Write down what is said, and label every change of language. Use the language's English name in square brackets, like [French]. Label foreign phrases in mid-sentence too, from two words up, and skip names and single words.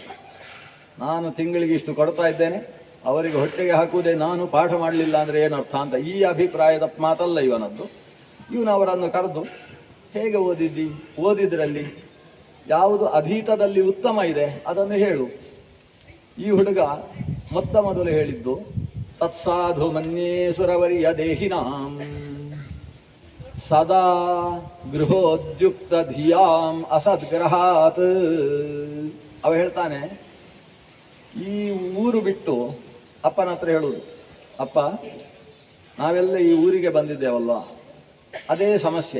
[Kannada] ನಾನು ತಿಂಗಳಿಗೆ ಇಷ್ಟು ಕೊಡ್ತಾ ಇದ್ದೇನೆ, ಅವರಿಗೆ ಹೊಟ್ಟೆಗೆ ಹಾಕುವುದೇ ನಾನು, ಪಾಠ ಮಾಡಲಿಲ್ಲ ಅಂದರೆ ಏನರ್ಥ ಅಂತ ಈ ಅಭಿಪ್ರಾಯದ ಮಾತಲ್ಲ ಇವನದ್ದು. ಇವನು ಅವರನ್ನು ಕರೆದು ಹೇಗೆ ಓದಿದ್ರಲ್ಲಿ ಯಾವುದು ಅಧೀತದಲ್ಲಿ ಉತ್ತಮ ಇದೆ ಅದನ್ನು ಹೇಳು. ಈ ಹುಡುಗ ಮೊದಲು ಹೇಳಿದ್ದು [Sanskrit] ತತ್ಸಾಧು ಮನ್ಯೇ ಸುರವರಿಯ ದೇಹಿನಾಂ ಸದಾ ಗೃಹೋದ್ಯುಕ್ತ ಧಿಯಾಂ ಅಸದ್ಗ್ರಹಾತ್. [Kannada] ಅವ ಹೇಳ್ತಾನೆ, ಈ ಊರು ಬಿಟ್ಟು ಅಪ್ಪನ ಹತ್ರ ಹೇಳುವುದು, ಅಪ್ಪ ನಾವೆಲ್ಲ ಈ ಊರಿಗೆ ಬಂದಿದ್ದೇವಲ್ಲ, ಅದೇ ಸಮಸ್ಯೆ.